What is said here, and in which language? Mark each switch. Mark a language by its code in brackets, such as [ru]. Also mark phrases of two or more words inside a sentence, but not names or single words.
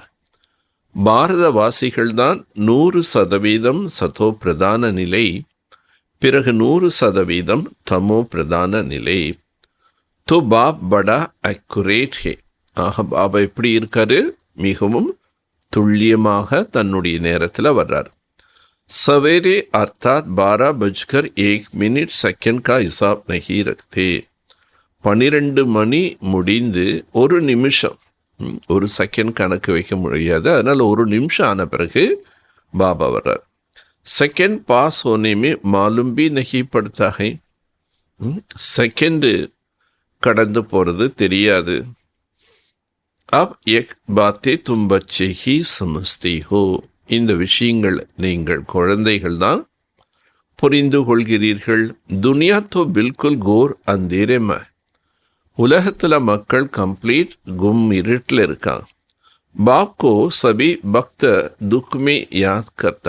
[ta] பாரதவாசிகள் தான் 100% சத்தோ பிரதான நிலை, பிறகு 100% தமோ பிரதான நிலை. [hi] तो बाप बड़ा एक्यूरेट है. [ta] ஆக பாபா எப்படி இருக்காரு? மிகவும் துல்லியமாக தன்னுடைய நேரத்தில் வர்றார். [hi] सवेरे अर्थात 12:01 का हिसाब नहीं रखते. [ta] 12 மணி முடிந்து ஒரு நிமிஷம், ஒரு செகண்ட் கணக்கு வைக்க முடியாது. அதனால் ஒரு நிமிஷம் ஆன பிறகு பாபா வர்றார். [en] second pass [hi] होने में मालूम भी नहीं पड़ता है. [ta] செகண்டு கடந்து போகிறது தெரியாது. [hi] अब एक बातें तुम बच्चे ही समझती हो. [ta] இந்த விஷயங்கள் நீங்கள் குழந்தைகள் தான் புரிந்து கொள்கிறீர்கள். [hi] दुनिया तो बिल्कुल घोर अंधेरे में. [ta] உலகத்தில் மக்கள் கம்ப்ளீட் கும் இருட்டில் இருக்காங்க. [hi] बाप को सभी भक्त दुख में याद करता.